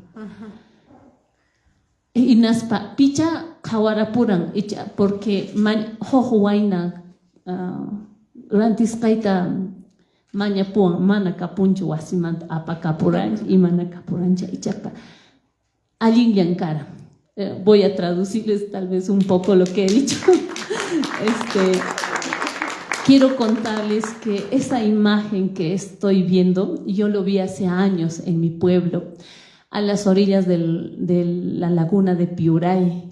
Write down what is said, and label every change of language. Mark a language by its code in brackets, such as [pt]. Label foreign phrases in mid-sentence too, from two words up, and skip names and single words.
[qu] inaspa picha qhawarapuran icha porque huk wayna rantisqayta mañapuwan mana kapunchu wasimanta apakapurancha y mana kapurancha ichaqa allin llankara. [es] Voy a traducirles tal vez un poco lo que he dicho. Quiero contarles que esa imagen que estoy viendo, yo lo vi hace años en mi pueblo, a las orillas de la laguna de Piuray.